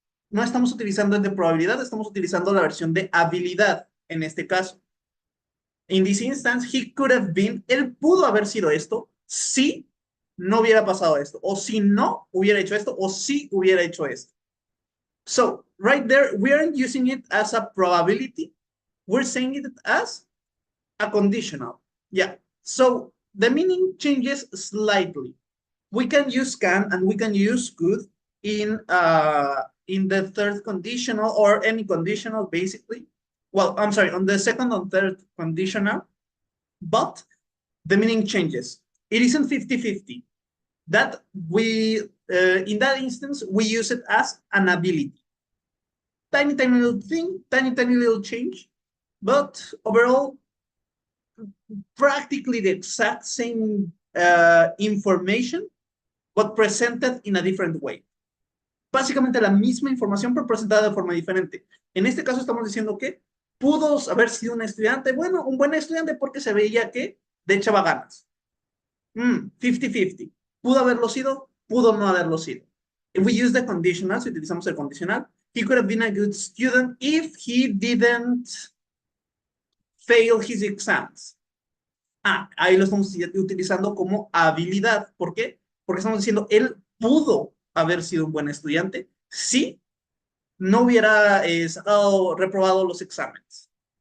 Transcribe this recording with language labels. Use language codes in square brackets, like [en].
[es] No estamos utilizando el de probabilidad, estamos utilizando la versión de habilidad en este caso. [en] In this instance, he could have been, [es] él pudo haber sido esto si no hubiera pasado esto, o si no hubiera hecho esto, o si hubiera hecho esto. [en] So, right there, we aren't using it as a probability, we're saying it as a conditional. Yeah, so the meaning changes slightly. We can use can and we can use could in the third conditional or any conditional, basically. Well, I'm sorry, on the second and third conditional, but the meaning changes. It isn't 50-50. That we, in that instance, we use it as an ability. Tiny little thing, tiny little change, but overall, practically the exact same information, but presented in a different way. [es] Básicamente la misma información, pero presentada de forma diferente. En este caso estamos diciendo que pudo haber sido un estudiante, bueno, un buen estudiante porque se veía que le echaba ganas. 50-50. ¿Pudo haberlo sido? Pudo no haberlo sido. [en] If we use the conditional, [es] si utilizamos el condicional, [en] he could have been a good student if he didn't fail his exams. [es] Ahí lo estamos utilizando como habilidad. ¿Por qué? Porque estamos diciendo, él pudo haber sido un buen estudiante si no hubiera reprobado los exámenes.